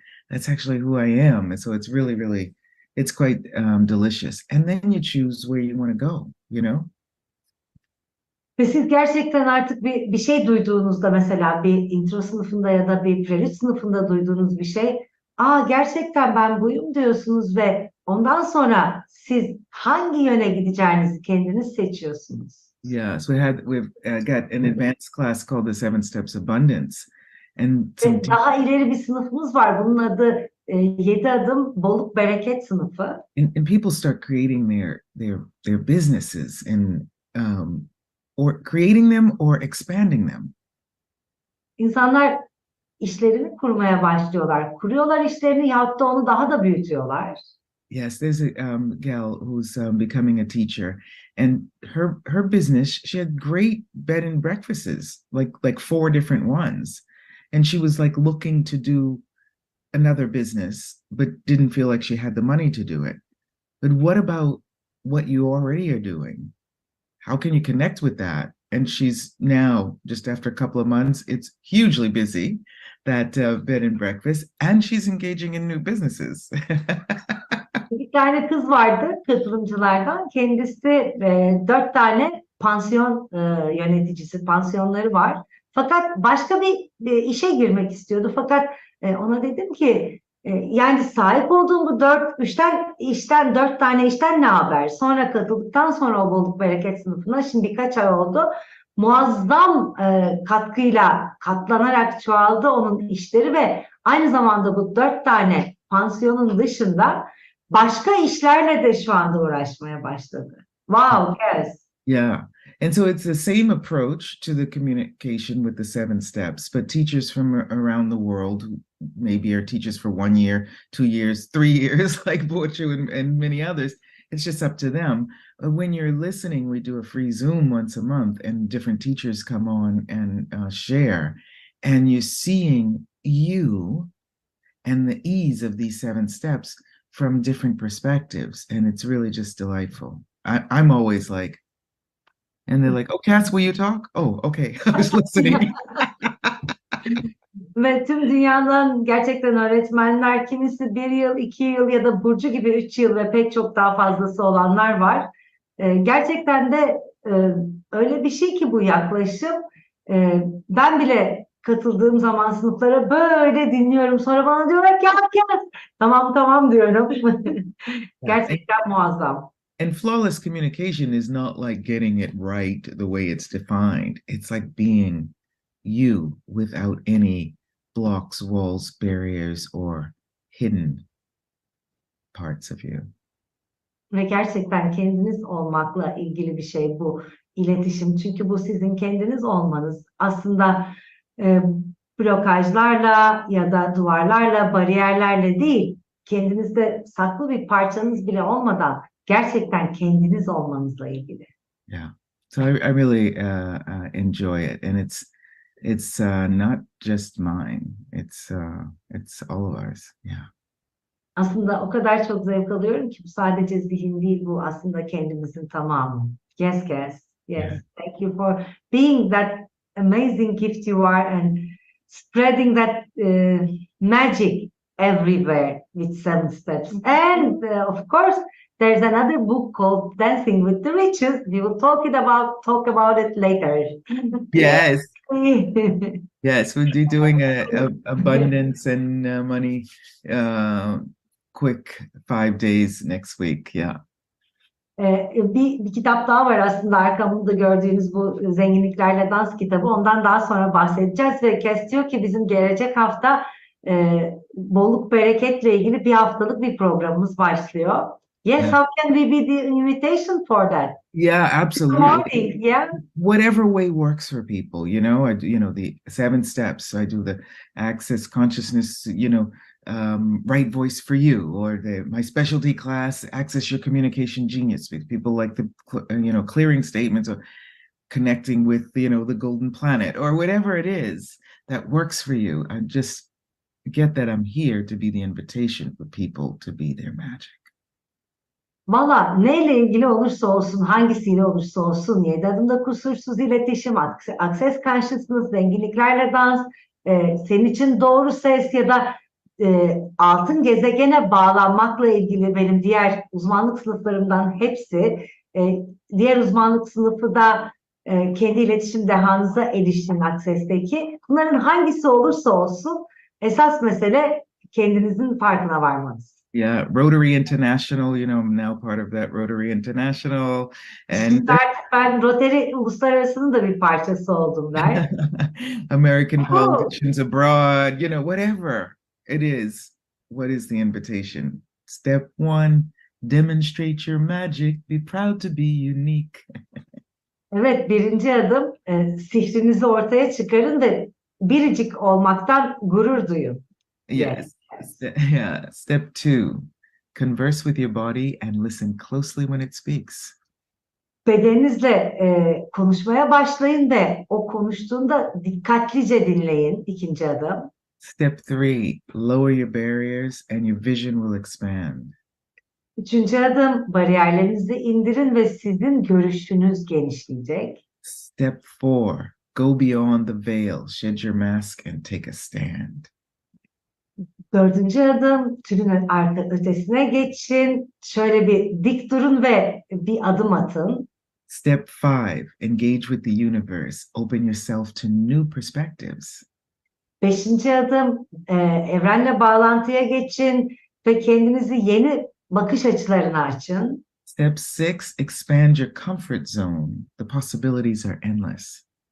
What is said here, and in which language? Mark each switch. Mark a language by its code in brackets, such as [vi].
[en] That's actually who I am. And so it's really, it's quite delicious. And then you choose where you want to go, [tr] Ve siz gerçekten artık bir şey duyduğunuzda, mesela bir intro sınıfında ya da bir prelude sınıfında duyduğunuz bir şey, gerçekten ben buyum diyorsunuz ve ondan sonra siz hangi yöne gideceğinizi kendiniz seçiyorsunuz. [en] Yeah, so we've got an advanced class called the 7 Steps Abundance. And [tr] Ve daha ileri bir sınıfımız var. Bunun adı 7 adım bolluk bereket sınıfı. [en] And people start creating their businesses and or creating them or expanding them. [tr] İnsanlar işlerini kurmaya başlıyorlar. Kuruyorlar işlerini, yahut da onu daha da büyütüyorlar. [en] Yes, there's a gal who's becoming a teacher, and her business, she had great bed and breakfasts, like 4 different ones, and she was like looking to do another business, but didn't feel like she had the money to do it. But what about what you already are doing? How can you connect with that? And she's now, just after a couple of months, it's hugely busy, that bed and breakfast, and she's engaging in new businesses. [tr] Bir tane kız vardı katılımcılardan. Kendisi 4 tane pansiyon yöneticisi, pansiyonları var. Fakat başka bir işe girmek istiyordu. Fakat ona dedim ki yani sahip olduğum bu 4 tane işten ne haber? Sonra katıldıktan sonra o bolluk bereket sınıfına, şimdi birkaç ay oldu, muazzam katkıyla katlanarak çoğaldı onun işleri ve aynı zamanda bu 4 tane pansiyonun dışında başka işlerle de şu anda uğraşmaya başladı. [en] Wow, yes. Yeah. And so it's the same approach to the communication with the 7 steps, but teachers from around the world who maybe are teachers for 1 year, 2 years, 3 years, like Burcu and many others, it's just up to them. When you're listening, we do a free Zoom once a month, and different teachers come on and share, and you're seeing you and the ease of these 7 steps from different perspectives, and it's really just delightful. I'm always like, and they're like, "Oh, Kass, will you talk?" "Oh, okay." I was listening. [tr] Ve tüm dünyadan gerçekten öğretmenler, kimisi 1 yıl, 2 yıl ya da Burcu gibi 3 yıl ve pek çok daha fazlası olanlar var. Gerçekten de öyle bir şey ki bu yaklaşım. Ben bile katıldığım zaman sınıflara böyle dinliyorum. Sonra bana diyorlar ki Kass. Tamam tamam diyorum. Gerçekten muazzam. [en] And flawless communication is not like getting it right the way it's defined. It's like being you without any blocks, walls, barriers, or hidden parts of you. [tr] Ve gerçekten kendiniz olmakla ilgili bir şey bu iletişim. Çünkü bu sizin kendiniz olmanız. Aslında e, blokajlarla ya da duvarlarla, bariyerlerle değil, kendinizde saklı bir parçanız bile olmadan gerçekten kendiniz olmanızla ilgili. [en] Yeah. So I really enjoy it, and it's not just mine. It's all of ours. Yeah. [tr] Aslında o kadar çok zevk alıyorum ki bu sadece zihin değil, bu aslında kendimizin tamamı. [en] Yes, Kass. Yes. Yeah. Thank you for being that amazing gift you are and spreading that magic everywhere with 7 steps. And of course, there's another book called Dancing with the Riches. We will talk about it later. Yes. Yes, we'll be doing a abundance and money quick 5 days next week. Yeah. [tr] Bir kitap daha var aslında arkamda gördüğünüz bu zenginliklerle dans kitabı. Ondan daha sonra bahsedeceğiz ve Kass diyor ki bizim gelecek hafta bolluk bereketle ilgili bir haftalık bir programımız başlıyor. [en] Yes, Yeah. how can we be the invitation for that? Yeah, absolutely. Morning, yeah. Whatever way works for people, you know. The 7 steps. I do the access consciousness, right voice for you, or my specialty class, access your communication genius. Because people like the clearing statements or connecting with the golden planet or whatever it is that works for you. I just get that I'm here to be the invitation for people to be their magic. [tr] Valla neyle ilgili olursa olsun, hangisiyle olursa olsun, 7 adımda kusursuz iletişim, access consciousness, zenginliklerle dans, senin için doğru ses ya da altın gezegene bağlanmakla ilgili benim diğer uzmanlık sınıflarımdan hepsi, diğer uzmanlık sınıfı da kendi iletişim dehanıza erişin Access'teki. Bunların hangisi olursa olsun esas mesele kendinizin farkına varmanız. [en] Yeah, Rotary International, I'm now part of that Rotary International. And [tr] Ben Rotary Uluslararası'nın da bir parçası oldum der. [en] American Politicians Abroad, whatever it is. What is the invitation? Step 1, demonstrate your magic. Be proud to be unique. [tr] Evet, birinci adım sihrinizi ortaya çıkarın ve biricik olmaktan gurur duyun. [en] Yes. Yeah. Step 2, converse with your body and listen closely when it speaks. [tr] Bedeninizle konuşmaya başlayın ve o konuştuğunda dikkatlice dinleyin. İkinci adım. [en] Step 3, lower your barriers and your vision will expand. [tr] Üçüncü adım, bariyerlerinizi indirin ve sizin görüşünüz genişleyecek. [en] Step 4, go beyond the veil, shed your mask and take a stand. [tr] Dördüncü adım, tülün ötesine geçin. Şöyle bir dik durun ve bir adım atın. [en] Step 5, engage with the universe. Open yourself to new perspectives. [tr] Beşinci adım, evrenle bağlantıya geçin ve kendinizi yeni bakış açılarına açın. [en] Step 6, expand your comfort zone. The possibilities are endless.